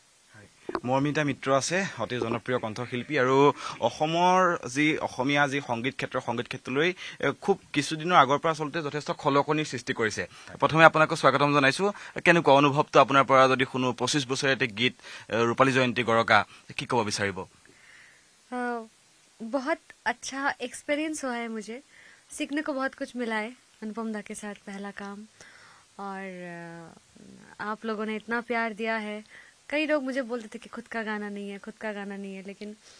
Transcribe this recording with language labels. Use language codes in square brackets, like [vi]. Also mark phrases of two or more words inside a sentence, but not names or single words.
[as] মৰ্মিতা মিত্ৰ আছে অতি জনপ্ৰিয় কণ্ঠশিল্পী আৰু অসমৰ অসমীয়া সংগীত ক্ষেত্ৰলৈ খুব কিছুদিনৰ আগৰ পৰা আচলতে যথেষ্ট খলকনিৰ সৃষ্টি কৰিছে প্ৰথমে আপোনাক স্বাগতম জনাইছো কেনেকুৱা অনুভৱটো আপোনাৰ পৰা যদি শুনো 25 বছৰীয়া এটা গীত ৰূপালী জয়ন্তী গৰকা কি ক'ব বিচাৰিব [hi] बहुत अच्छा एक्सपीरियंस हुआ है मुझे सीखने को बहुत कुछ मिला है अनुपम दा के साथ पहला काम और आप लोगों ने इतना प्यार दिया है कई लोग मुझे बोलते थे कि खुद का गाना नहीं है लेकिन